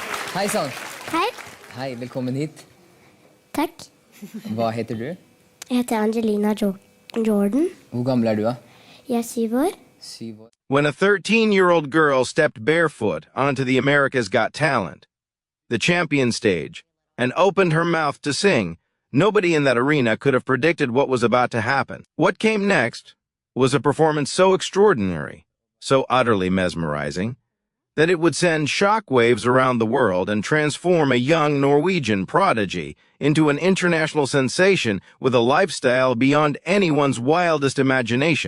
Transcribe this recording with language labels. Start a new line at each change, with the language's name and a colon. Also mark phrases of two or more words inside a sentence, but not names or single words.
Norwegian: Hej sann! Hei. Hei, velkommen hit. Takk. Hva heter du? Jeg heter Angelina Jordan. Hvor gammel er du da? Jeg er 7 år. 7 år.
English: When a 13-year-old girl stepped barefoot onto the America's Got Talent, the champion stage, and opened her mouth to sing, nobody in that arena could have predicted what was about to happen. What came next was a performance so extraordinary, so utterly mesmerizing, that it would send shockwaves around the world and transform a young Norwegian prodigy into an international sensation with a lifestyle beyond anyone's wildest imagination.